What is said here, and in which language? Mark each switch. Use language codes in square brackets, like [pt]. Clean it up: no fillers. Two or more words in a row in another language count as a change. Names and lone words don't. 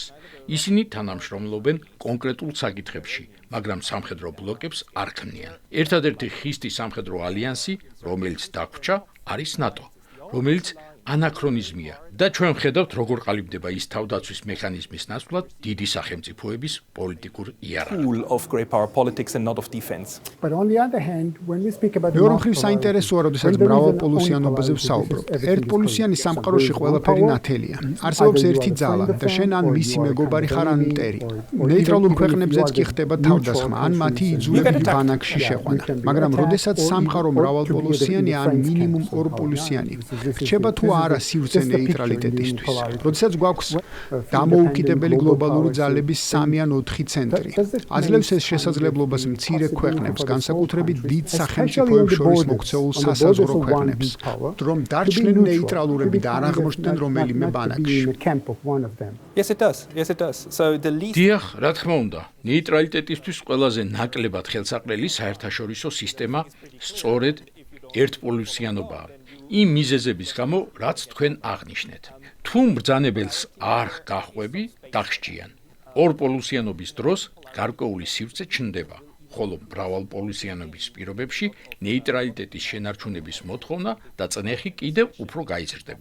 [ka] ისინი თანამშრომლობენ კონკრეტულ საკითხებში, მაგრამ სამხედრო ბლოკებს არ ქმნიან. ერთადერთი ხისტი სამხედრო ალიანსი, რომელიც დაგვრჩა, არის ნატო, რომელიც ანაქრონიზმია და ჩვენ ვხედავთ, როგორ ყალიბდება ის თავდაცვის მექანიზმის ნაცვლად დიდი სახელმწიფოების პოლიტიკურ იარაღად. [en] Pool of great power politics and not of defense. But on the other hand, when we speak about [ka] მეორე მხრივ საინტერესოა, როდესაც მრავალპოლუსიანობაზე ვსაუბრობ. ერთპოლუსიანი სამყაროში ყველაფერი ნათელია. არსებობს ერთი ძალა და შენ ან მისი მეგობარი ხარ ან მტერი. ნეიტრალურ ქვეყნებზეც კი ხდება თავდასხმა ან მათი იძულებით ბანაკში შეყვანა. მაგრამ როდესაც სამყარო მრავალპოლუსიანი ან მინიმუმ ორპოლუსიანი, რჩება თუ არა სივრცე ნეიტრალიტეტისთვის. როდესაც გვაქვს დამოუკიდებელი გლობალური ძალების 3 ან 4 ცენტრი. აძლევს ეს შესაძლებლობას მცირე ქვეყნებს, განსაკუთრებით დიდ სახელმწიფოებს შორის მოქცეულ სასაზღვრო ქვეყნებს, რომ დარჩნენ ნეიტრალურები და არ აღმოჩნდნენ რომელიმე ბანაკში. [en] Yes, it does. Yes, it does. So the least [ka] დიახ, რა თქმა უნდა, ნეიტრალიტეტისთვის ყველაზე ნაკლებად ხელსაყრელი საერთაშორისო სისტემა სწორედ ერთპოლუსიანობაა. იმ მიზეზების გამო, რაც თქვენ აღნიშნეთ. თუ მბრძანებელს არ გახვევი, დახსჯიან. ორპოლუსიანობის დროს გარკვეული სივრცე ჩნდება, ხოლო მრავალპოლუსიანობის პირობებში ნეიტრალიტეტის შენარჩუნების მოთხოვნა და წნეხი კიდევ უფრო გაიზრდება.